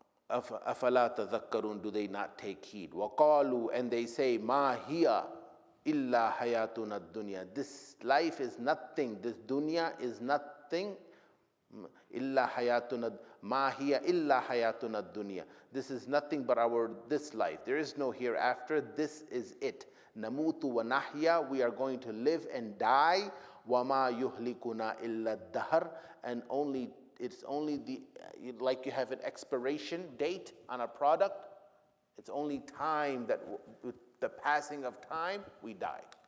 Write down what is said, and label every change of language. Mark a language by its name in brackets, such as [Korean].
[Arabic] أَفَلَا تَذَكَّرُونَ, [English] do they not take heed? [Arabic] وَقَالُوا, [English] and they say, [Arabic] مَا هِيَ إِلَّا حَيَاتُنَا الدُّنْيَا, [English] this life is nothing, this dunya is nothing. [Arabic] إِلَّا حَيَاتُنَا, مَا هِيَ إِلَّا حَيَاتُنَا الدُّنْيَا, [English] this is nothing but this life. There is no hereafter, this is it. [Arabic] نَمُوتُ وَنَحْيَا, [English] we are going to live and die. [Arabic] وَمَا يُهْلِكُنَا إِلَّا الدَّهْرِ, [English] and it's only like you have an expiration date on a product, it's only time that with the passing of time, we die.